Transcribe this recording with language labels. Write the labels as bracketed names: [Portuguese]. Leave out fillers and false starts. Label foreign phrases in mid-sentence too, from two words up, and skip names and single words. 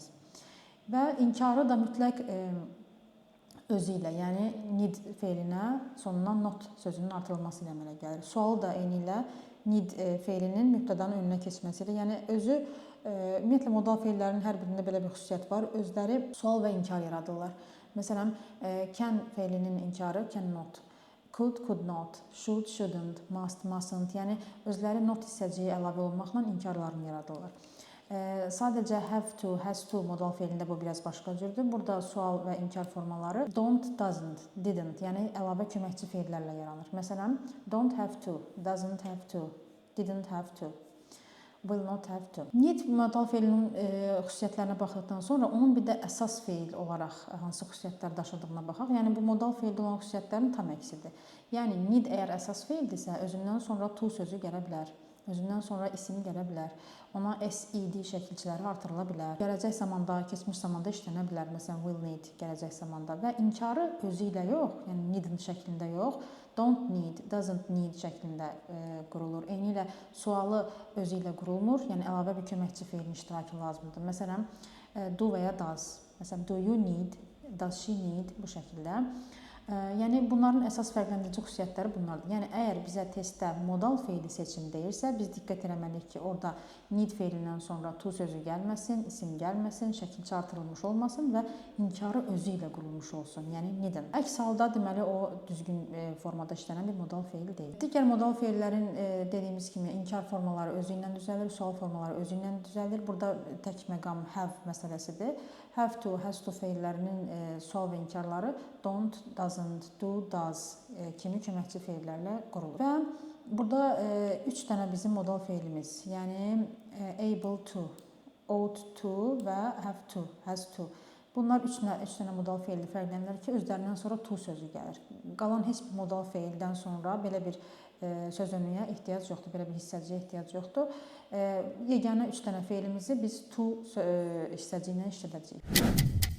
[Azerbaijani] Və inkarı da mütləq özü ilə, yəni need feilinə sonuna not sözünün artırılması ilə əmələ gəlir. Sualı da eyni ilə need feilinin mübtədanın önünə keçməsi ilə, yəni özü ümumiyyətlə modal feillərin hər birində belə bir xüsusiyyət var. Özləri sual və inkar yaradırlar. Məsələn, can feilinin inkarı [English] cannot, could, could not, should, shouldn't, must, [Azerbaijani] mustn't, yəni özləri not hissəciyi əlavə olmaqla inkarlarını yaradırlar. Sadəcə [English] have to, has to [Azerbaijani] modal feilində bu biraz başqa cürdür. Burada sual və inkar formaları [English] don't, doesn't, didn't, [Azerbaijani] yəni əlavə köməkçi feillərlə yaranır. Məsələn, [English] don't have to, doesn't have to, didn't have to, will not have to. [Azerbaijani] Need modal feilinin xüsusiyyətlərinə baxdıqdan sonra onun bir də əsas feil olaraq hansı xüsusiyyətlər daşıdığına baxaq. Yəni bu modal feildə olan xüsusiyyətlərin tam əksidir. Yəni need əgər əsas feildirsə, özündən sonra to sözü gələ bilər. Özündən sonra isim gələ bilər. Ona SED şəkilçiləri artırıla bilər. Gələcək zamanda, keçmiş zamanda işlənə bilər. Məsələn, [English] will need [Azerbaijani] gələcək zamanda və inkarı özü ilə yox, yəni needin şəklində yox, [English] don't need, doesn't need [Azerbaijani] şəklində qurulur. Eyni ilə sualı özü ilə qurulmur, yəni əlavə bir köməkçi feilin iştirakı lazımdır. Məsələn, do və ya does. Məsələn, [English] do you need, does she need [Azerbaijani] bu şəkildə. Yəni bunların əsas fərqləndirici xüsusiyyətləri bunlardır. Yəni əgər bizə testdə modal feili seçim deyirsə, biz diqqət etməliyik ki, orada need feilindən sonra to sözü gəlməsin, isim gəlməsin, şəkilçi artırılmış olmasın və inkarı özü ilə qurulmuş olsun. Yəni needn't. Əks halda deməli o düzgün formada işlənən bir modal feil deyil. Digər modal feillərin dediyimiz kimi inkar formaları özü ilə düzəlir, sual formaları özü ilə düzəlir. Burada tək məqam have məsələsidir. [English] Have to, has to [Azerbaijani] feillərinin sual və inkarları [English] don't, doesn't, do, does [Azerbaijani] kimi köməkçi feillərlə qurulur. Və burada 3 dənə bizim modal feilimiz, yəni [English] able to, ought to [Azerbaijani] və [English] have to, has to. [Azerbaijani] Bunlar 3 dənə modal feilli fərqlənirlər ki, özlərindən sonra to sözü gəlir. Qalan heç bir modal feildən sonra belə bir sözünlüyə ehtiyac yoxdur, belə bir hissəciyə ehtiyac yoxdur. Yeganə 3 dənə feilimizi biz to hissəci ilə işlədəcəyik.